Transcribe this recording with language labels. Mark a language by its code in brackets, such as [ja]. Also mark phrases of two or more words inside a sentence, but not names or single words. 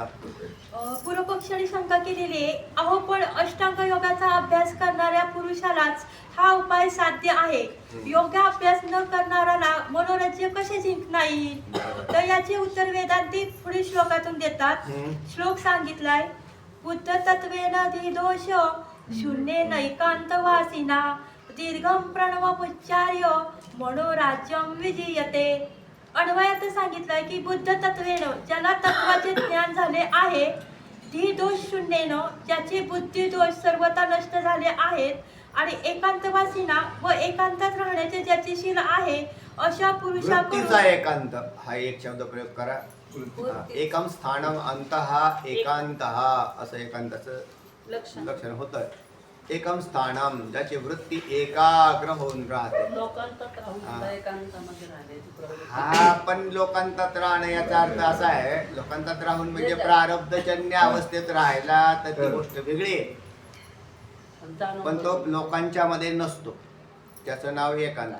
[mr] पूर्वपक्षाने शंका केलेली आहे, अहो पण अष्टांग योगाचा अभ्यास करणाऱ्या पुरुषालाच हा उपाय साध्य आहे. योग्य अभ्यास न करणाऱ्याला मनोराज्य कसे जिंकता येईल? तर याचे उत्तर वेदांती पुढील श्लोकातून देतात. श्लोक सांगितलाय, [sa] बुद्ध तत्वेन दोष शून्येन एकांतवासिना दीर्घम प्रणवमुच्चार्य मनोराज्यम विजयते. [mr] अन्वयात सांगितलंय की [sa] बुद्ध तत्वेनं [mr] ज्याला तत्वाचे ज्ञान झाले आहे, [sa] धी दोष शून्येनं [mr] ज्याचे बुद्धी दोष सर्वथा नष्ट झाले आहेत, आणि एकांतवासीना व एकांतात राहण्याचे ज्याचे शील आहे, अशा पुरुषाकडून वृत्तीचा एकांत हा एक शब्द प्रयोग करा. हा, [sa] एकम स्थानम अंतहा एकांतहा [mr] असं एकांताचं लक्षण होतं. [sa] एकम स्थानम [mr] ज्याची वृत्ती एकाग्र होऊन राहते. लोकांतात राहून सुद्धा एकांतामध्ये राहण्याची प्रवृत्ती. हा, पण लोकांतात राहणं याचा अर्थ असा आहे, लोकांतात राहून म्हणजे प्रारब्धजन्य अवस्थेत राहायला, तर ती गोष्ट वेगळी आहे. पण तो लोकांच्या मध्ये नसतो, त्याचं नाव एकांत.